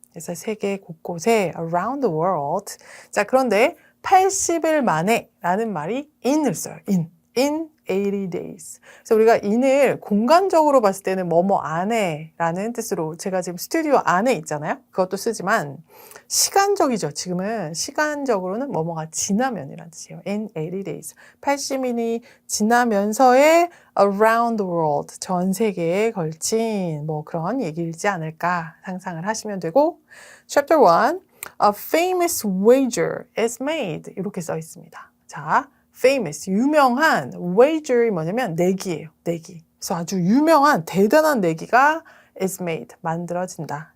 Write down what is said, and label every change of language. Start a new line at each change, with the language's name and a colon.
Korean: 그래서 세계 곳곳에
English: around the world.
Korean: 자, 그런데 80일 만에 라는 말이 in을 써요.
English: in 80 days.
Korean: 그래서 우리가 in을 공간적으로 봤을 때는 뭐뭐 안에 라는 뜻으로 제가 지금 스튜디오 안에 있잖아요. 그것도 쓰지만 시간적이죠. 지금은 시간적으로는 뭐뭐가 지나면이라는 뜻이에요.
English: in 80 days.
Korean: 80일이 지나면서의
English: around the world.
Korean: 전 세계에 걸친 뭐 그런 얘기이지 않을까 상상을 하시면 되고 Chapter 1
English: A famous wager is made.
Korean: 이렇게 써 있습니다. 자, famous, 유명한 wager이 뭐냐면 내기예요. 내기. 그래서 아주 유명한 대단한 내기가
English: is made.
Korean: 만들어진다.